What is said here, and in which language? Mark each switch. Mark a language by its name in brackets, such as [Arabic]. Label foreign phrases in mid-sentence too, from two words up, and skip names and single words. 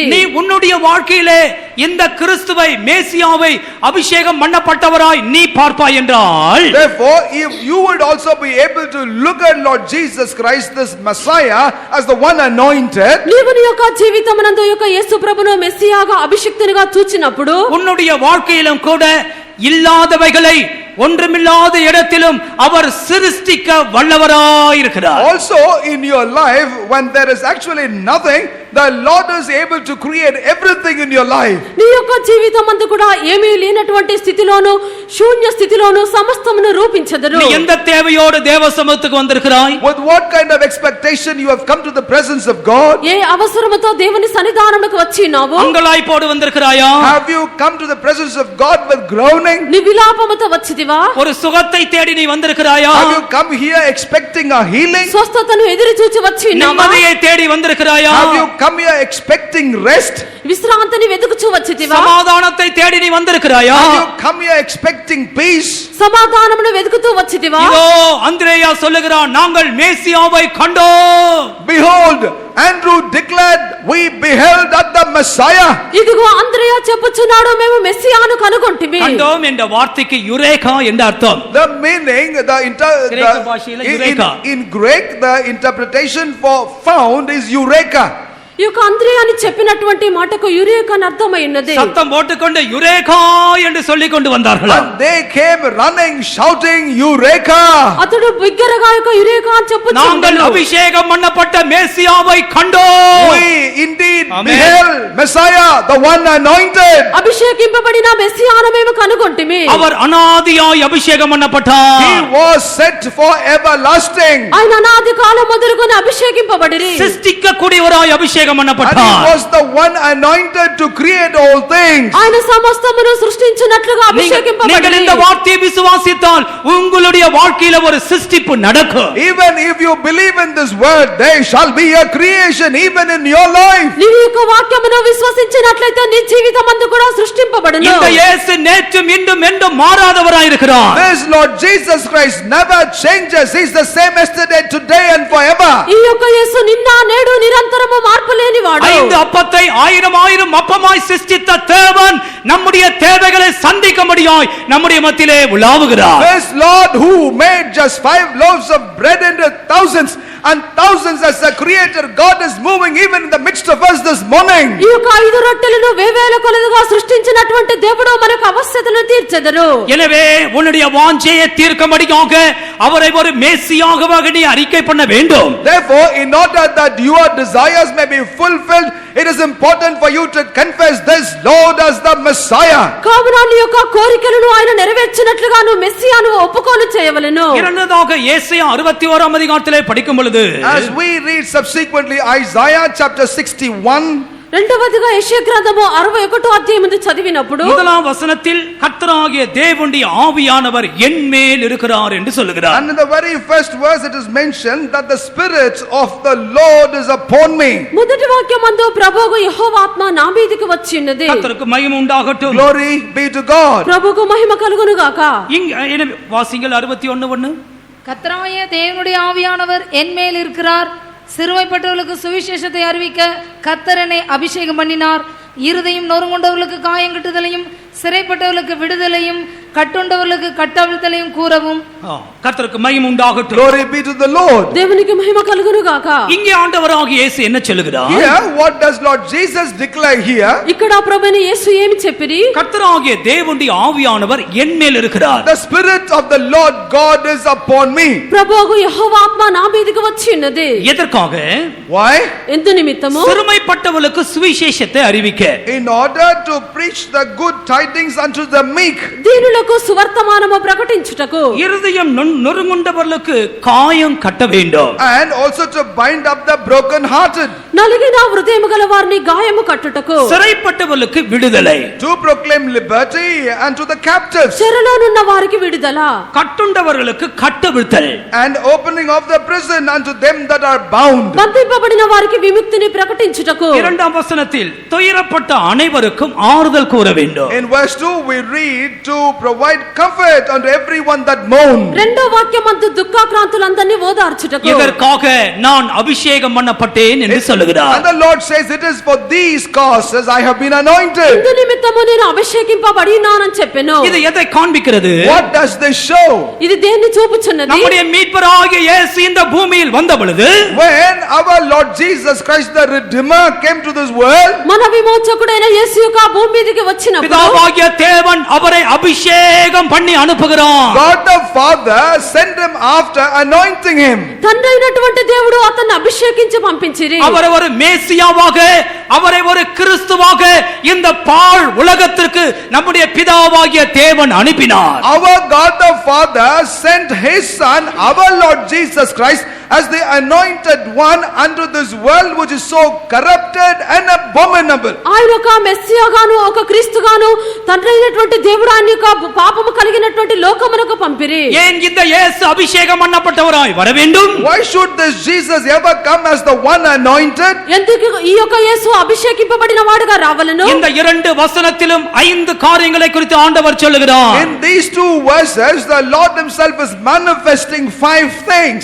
[Tamil] நீ உன்னுடைய வாழ்க்கையிலே இந்த கிறிஸ்துவை மேசியாவை அபிஷேகம் பண்ணப்பட்டவராய் நீ பார்ப்பாய் என்றால், [English] therefore if you would also be able to look at Lord Jesus Christ, this Messiah, as the one anointed, [Telugu] నీవు నీ యొక్క జీవితమునందు యొక్క యేసు ప్రభువును మెస్సియాగా అభిషిక్తునిగా చూచినప్పుడు [Tamil] உன்னுடைய வாழ்க்கையிலும் கூட இல்லாதவைகளை ஒன்றுமில்லாத இடத்திலும் அவர் சிருஷ்டிக்க வல்லவராய் இருக்கிறார். [English] also in your life when there is actually nothing, the Lord is able to create everything in your life. [Telugu] నీ యొక్క జీవితమందు కూడా ఏమీ లేనటువంటి స్థితిలోను శూన్య స్థితిలోను సమస్తమును రూపించెదరు. [Tamil] நீ எந்த தேவையோடு தேவ சமூகத்துக்கு வந்திருக்கிறாய்? [English] with what kind of expectation you have come to the presence of God? [Telugu] ఏ అవసరముతో దేవుని సన్నిధానమునకు వచ్చినావు? [Tamil] அங்கலாய்ப்போடு வந்திருக்கிறாயா? [English] have you come to the presence of God with groaning? [Telugu] నీ విలాపముతో వచ్చితివా? [Tamil] ஒரு சுகத்தை தேடி நீ வந்திருக்கிறாயா? [English] have you come here expecting a healing? [Telugu] స్వస్థతను ఎదురు చూచి వచ్చినావా? [Tamil] நிம்மதியை தேடி வந்திருக்கிறாயா? [English] have you come here expecting rest? [Telugu] విశ్రాంతిని వెతుకుచూ వచ్చితివా? [Tamil] సమాధానத்தை தேடி நீ வந்திருக்கிறாயா? [English] have you come here expecting peace? [Telugu] సమాధానమును వెతుకుతూ వచ్చితివా? [Tamil] இதோ அந்திரேயா சொல்லுகிறான், நாங்கள் மேசியாவை கண்டோம். [English] behold, Andrew declared, we beheld at the Messiah. [Telugu] ఇదిగో అంద్రయ చెప్పుచున్నాడు, మేము మెస్సియాను కనుగొంటిమి. [Tamil] கண்டோம் என்ற வார்த்தைக்கு யுரேகா என்ற அர்த்தம். [English] the meaning in Greek the interpretation for found is eureka. [Telugu] ఈ యొక్క అంద్రయ అని చెప్పినటువంటి మాటకు యురేకా అని అర్థమై ఉన్నది. [Tamil] சத்தம் போட்டுக்கொண்டு யுரேகா என்று சொல்லிக் கொண்டு வந்தார்கள். [English] and they came running shouting eureka. [Telugu] అతడు బిగ్గరగా యొక్క యురేకా అని చెప్పుచున్నాడు. [Tamil] நாங்கள் அபிஷேகம் பண்ணப்பட்ட மேசியாவை கண்டோம். [English] we indeed beheld Messiah, the one anointed. [Telugu] అభిషేకింపబడిన మెస్సియాను మేము కనుగొంటిమి. [Tamil] அவர் அனாதியாய் அபிஷேகம் பண்ணப்பட்டார். [English] he was set for everlasting. [Telugu] ఆయన అనాది కాలం మొదలుకొని అభిషేకింపబడిరి. [Tamil] சிருஷ்டிக்க கூடியவராய் அபிஷேகம் அபிஷேகம் [English] And [Tamil] பண்ணப்பட்டார். [English] he was the one anointed to create all things. [Telugu] ఆయన సమస్తమును సృష్టించినట్లుగా [Tamil] நீங்கள் [Telugu] అభిషేకింపబడి [Tamil] இந்த வார்த்தையை விசுவாசித்தால் உங்களுடைய வாழ்க்கையில ஒரு சிருஷ்டிப்பு நடக்கும். [English] Even if you believe in this word, there shall be a creation even in your life. [Telugu] నీవు యొక్క వాక్యమును విశ్వసించినట్లయితే నీ జీవితమందు కూడా సృష్టింపబడును. [Tamil] இந்த இயேசு நேற்றும் இன்றும் என்றும் மாறாதவராய் இருக்கிறார். [English] This Lord Jesus Christ never changes. He is the same yesterday, today and forever. [Telugu] ఈ యొక్క యేసు నిన్న నేడు నిరంతరము మార్పు లేనివాడు. [Tamil] 5 அப்பத்தை 1000 அப்பமாய் சிருஷ்டித்த தேவன் நம்முடைய தேவைகளை சந்திக்கும்படியாய் நம்முடைய மத்தியிலே உலாவுகிறார். [English] This Lord who made just 5 loaves of bread into thousands and thousands as a creator, God is moving even in the midst of us this morning. [Telugu] ఈ యొక్క 5 రొట్టెలను వేవేల కొలదిగా సృష్టించినటువంటి దేవుడు మనకు అవశ్యతలను తీర్చెదరు. [Tamil] எனவே உன்னுடைய வாஞ்சையை தீர்க்கும்படியாக அவரை ஒரு மேசியாகவாக நீ அறிக்கை பண்ண வேண்டும். [English] Therefore, in order that your desires may be fulfilled, it is important for you to confess this Lord as the Messiah. [Telugu] కావున నీ యొక్క కోరికలను ఆయన నెరవేర్చినట్లుగా నువ్వు మెస్సియాను ఒప్పుకోలు చేయవలెను. [Tamil] இரண்டாவதாக ஏசாயா 61ஆம் அதிகாரத்திலே படிக்கும் பொழுது [English] As we read subsequently Isaiah chapter 61, [Telugu] రెండవదిగా యెషయా గ్రంథము 61వ అధ్యాయమును చదివినప్పుడు [Tamil] முதலாம் வசனத்தில் கர்த்தராகிய தேவனுடைய ஆவியானவர் என்மேல் இருக்கிறார் என்று சொல்லுகிறார். [English] and in the very first verse it is mentioned that the Spirit of the Lord is upon me. [Telugu] మొదటి వాక్యమందు ప్రభువు యెహోవా ఆత్మ నా మీదికి వచ్చి ఉన్నది. [Tamil] கர்த்தருக்கு மகிமை உண்டாகட்டும். [English] Glory be to God. [Telugu] ప్రభువుకు మహిమ కలుగును గాక. [Tamil] இங்க வாசிங்கள் 61:1. கர்த்தராகிய தேவனுடைய ஆவியானவர் என் மேல் இருக்கிறார், சிறுமைப்பட்டவர்களுக்கு சுவிசேஷத்தை அறிவிக்க கர்த்தர் என்னை அபிஷேகம் பண்ணினார், இருதயம் நொறுங்குண்டவர்களுக்கு காயங்கட்டுதலையும் சிறைப்பட்டவர்களுக்கு விடுதலையும் கட்டுண்டவர்களுக்கு கட்டவிழ்த்தலையும் கூறவும். கர்த்தருக்கு மகிமை உண்டாகட்டும். [English] Glory be to the Lord. [Telugu] దేవునికి మహిమ కలుగును గాక. [Tamil] இங்கே ஆண்டவராகிய இயேசு என்ன சொல்லுகிறார்? [English] Here what does Lord Jesus declare here? [Telugu] ఇక్కడ ప్రభువైన యేసు ఏమి చెప్పిరి? [Tamil] கர்த்தராகிய தேவனுடைய ஆவியானவர் என் மேல் இருக்கிறார். [English] The Spirit of the Lord God is upon me. [Telugu] ప్రభువు యెహోవా ఆత్మ నా మీదికి వచ్చి ఉన్నది. [Tamil] எதற்காக? [English] Why? [Telugu] ఎందు నిమిత్తము? [Tamil] சிறுமைப்பட்டவர்களுக்கு சுவிசேஷத்தை அறிவிக்க. [English] In order to preach the good tidings unto the meek. [Telugu] దీనులకు సువర్తమానము ప్రకటించుటకు. [Tamil] இருதயம் நொறுங்குண்டவர்களுக்கு காயம் கட்ட வேண்டும். [English] And also to bind up the broken hearted. [Telugu] నలిగిన హృదయము గల వారిని గాయము కట్టుటకు. [Tamil] சிறைப்பட்டவர்களுக்கு விடுதலை. [English] To proclaim liberty and to the captives. [Telugu] చెరలోనున్న వారికి విడుదల. [Tamil] கட்டுண்டவர்களுக்கு கட்டவிழ்த்தல். [English] And opening of the prison unto them that are bound. [Telugu] బంధింపబడిన వారికి విముక్తిని ప్రకటించుటకు. [Tamil] இரண்டாம் வசனத்தில் துயரப்பட்ட அனைவருக்கும் ஆறுதல் கூற வேண்டும். [English] In verse 2 we read to provide comfort unto everyone that mourn. [Telugu] రెండో వాక్యమందు దుఃఖాక్రాంతులందరినీ ఓదార్చుటకు. [Tamil] இதற்காக நான் அபிஷேகம் பண்ணப்பட்டேன் என்று சொல்லுகிறார். [English] And the Lord says it is for these causes I have been anointed. [Telugu] ఇందు నిమిత్తము నేను అభిషేకింపబడి ఉన్నానని చెప్పెను. [Tamil] இது எதை காண்பிக்கிறது? [English] What does this show? [Telugu] ఇది దేన్ని చూపుచున్నది? [Tamil] நம்முடைய மீட்பராகிய இயேசு இந்த பூமியில் வந்த பொழுது [English] When our Lord Jesus Christ the Redeemer came to this world, [Telugu] మన విమోచకుడైన యేసు యొక్క భూమి మీదకి వచ్చినప్పుడు [Tamil] பிதாவாகிய தேவன் அவரை அபிஷேகம் பண்ணி அனுப்புகிறார். [English] God the Father sent him after anointing him. [Telugu] తండ్రి అయినటువంటి దేవుడు అతన్ని అభిషేకించి పంపించిరి. [Tamil] அவரை ஒரு மேசியாவாக, அவரை ஒரு கிறிஸ்துவாக இந்த பாழ் உலகத்திற்கு நம்முடைய பிதாவாகிய தேவன் அனுப்பினார். [English] Our God the Father sent his son, our Lord Jesus Christ, as the anointed one unto this world which is so corrupted and abominable. [Telugu] ఆయన ఒక మెస్సియాగాను ఒక క్రీస్తుగాను తండ్రి అయినటువంటి దేవుడు ఆయన యొక్క పాపము కలిగినటువంటి లోకమునకు పంపిరి. [Tamil] ஏன் இந்த இயேசு அபிஷேகம் பண்ணப்பட்டவராய் வர வேண்டும்? [English] Why should this Jesus ever come as the one anointed? [Telugu] ఎందుకు ఈ యొక్క యేసు అభిషేకింపబడిన వాడుగా రావలను? [Tamil] இந்த இரண்டு வசனத்திலும் 5 காரியங்களை குறித்து ஆண்டவர் சொல்லுகிறார். [English] In these two verses the Lord himself is manifesting 5 things.